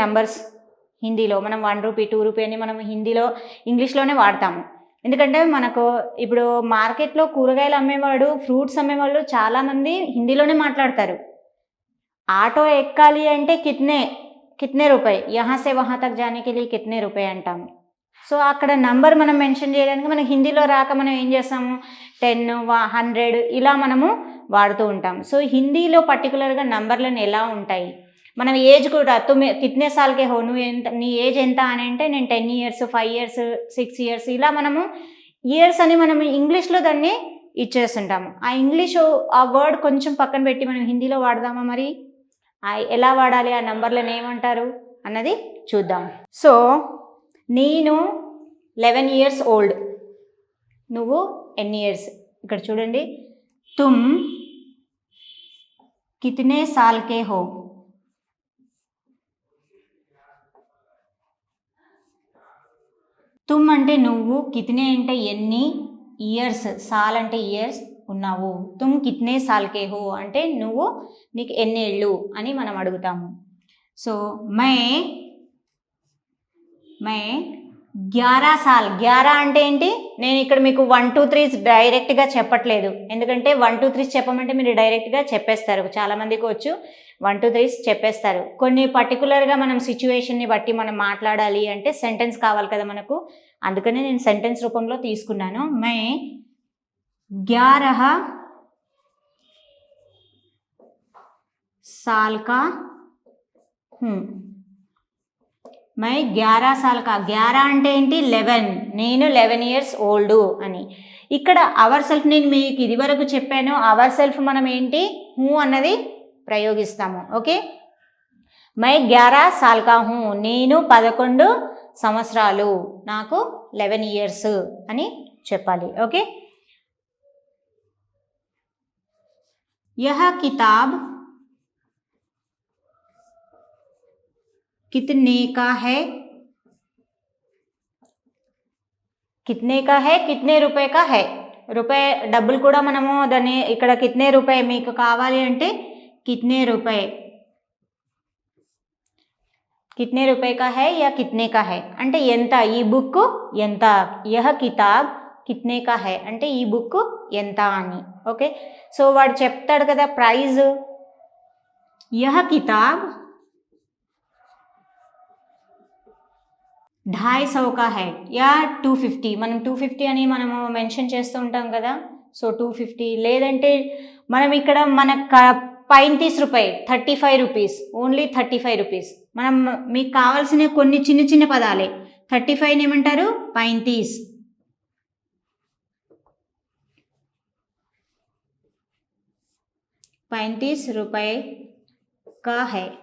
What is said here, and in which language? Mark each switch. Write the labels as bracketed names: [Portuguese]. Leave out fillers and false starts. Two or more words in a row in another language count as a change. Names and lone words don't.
[Telugu] నంబర్స్ హిందీలో మనం 1 రూపీ 2 రూపీ అని మనం హిందీలో ఇంగ్లీష్లోనే వాడతాము. ఎందుకంటే మనకు ఇప్పుడు మార్కెట్లో కూరగాయలు అమ్మేవాడు, ఫ్రూట్స్ అమ్మేవాళ్ళు చాలామంది హిందీలోనే మాట్లాడతారు. ఆటో ఎక్కాలి అంటే [Hindi] कितने रुपये, यहाँ से वहाँ तक जाने के लिए कितने रुपये అంటాము. [Telugu] సో అక్కడ నంబర్ మనం మెన్షన్ చేయడానికి మనకి హిందీలో రాక మనం ఏం చేస్తాము, 10, 100 ఇలా మనము వాడుతూ ఉంటాము. సో హిందీలో పర్టికులర్గా నంబర్లను ఎలా ఉంటాయి, మనం ఏజ్ కూడా [Hindi] कितने साल के हो, [Telugu] నువ్వు ఎంత, నీ ఏజ్ ఎంత అని అంటే నేను 10 ఇయర్స్ 5 ఇయర్స్ 6 ఇయర్స్ ఇలా మనము ఇయర్స్ అని మనం ఇంగ్లీష్లో దాన్ని ఇచ్చేస్తుంటాము. ఆ ఇంగ్లీషు ఆ వర్డ్ కొంచెం పక్కన పెట్టి మనం హిందీలో వాడదామా? మరి ఎలా వాడాలి, ఆ నంబర్లను ఏమంటారు అన్నది చూద్దాం. సో నేను 11 [English] years old, [Telugu] నువ్వు ఎన్ని ఇయర్స్. ఇక్కడ చూడండి, [Hindi] तुम कितने साल के हो, [Telugu] తుమ్ అంటే నువ్వు, కితనే అంటే ఎన్ని, ఇయర్స్, సాల్ అంటే ఇయర్స్ ఉన్నావు. [Hindi] तुम कितने साल के हो [Telugu] అంటే నువ్వు, నీకు ఎన్ని ఏళ్ళు అని మనం అడుగుతాము. [Hindi] సో मैं 11 साल. [Telugu] 11 అంటే ఏంటి, నేను ఇక్కడ మీకు 1 2 3 డైరెక్ట్గా చెప్పట్లేదు, ఎందుకంటే 1 2 3 చెప్పమంటే మీరు డైరెక్ట్గా చెప్పేస్తారు. చాలామందికి వచ్చు 1 2 3 చెప్పేస్తారు. కొన్ని పర్టికులర్గా మనం సిచ్యువేషన్ని బట్టి మనం మాట్లాడాలి అంటే సెంటెన్స్ కావాలి కదా మనకు, అందుకనే నేను సెంటెన్స్ రూపంలో తీసుకున్నాను. [Hindi] మే 11 साल का हूँ. मैं 11 साल का, [Telugu] 11 అంటే ఏంటి, 11, నేను 11 [English] years old [Telugu] అని. ఇక్కడ [English] our self [Telugu] నేను మీకు ఇది వరకు చెప్పాను, [English] our self [Telugu] మనం ఏంటి, హూ అన్నది ప్రయోగిస్తాము. ఓకే, [Hindi] मैं 11 साल का हूँ, [Telugu] నేను 11 సంవత్సరాలు, నాకు 11 ఇయర్స్ అని చెప్పాలి. ఓకే, [Hindi] यह किताब कितने का है, कितने का है, कितने रुपए का है. [Telugu] రూపాయి డబ్బులు కూడా మనము దాన్ని ఇక్కడ [Hindi] कितने रुपये [Telugu] మీకు కావాలి అంటే [Hindi] कितने रुपये, कितने रुपये का है या कितने का है [Telugu] అంటే ఎంత, ఈ బుక్ ఎంత. [Hindi] यह किताब कितने का है [Telugu] అంటే ఈ బుక్ ఎంత అని. ఓకే, సో వాడు చెప్తాడు కదా ప్రైజ్, [Hindi] यह किताब 250 का है या 250, [Telugu] మనం 250 అని మనము మెన్షన్ చేస్తూ ఉంటాం కదా. సో 250, లేదంటే మనం ఇక్కడ మన 35 రూపాయి, 35 రూపీస్, ఓన్లీ 35 రూపీస్. మనం మీకు కావాల్సిన కొన్ని చిన్న చిన్న పదాలే. 35 ఏమంటారు, 35, 35 [Hindi] रुपये का है.